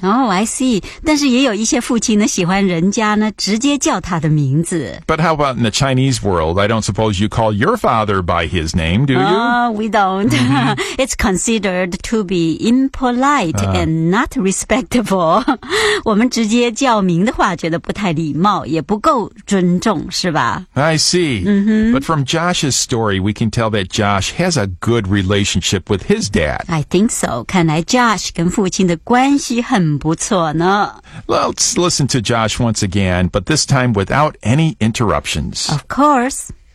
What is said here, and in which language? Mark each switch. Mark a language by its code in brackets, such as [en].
[en] Oh, I see. [zh] 但是也有一些父亲呢喜欢人家呢直接叫他的名字。 [en] But how about in the Chinese world? I don't suppose you call your father by his name, do you? We don't.、Mm-hmm. It's considered to be impolite and not respectable. [zh] 我们直接叫名的话觉得不太礼貌也不够尊重是吧 [en] I see、 mm-hmm. But from Josh's story we can tell that Josh has a good relationship with his dad I think so [zh] 看来 Josh 跟父亲的关系很不错呢 [en] Let's listen to Josh once again but this time without any interruptions Of course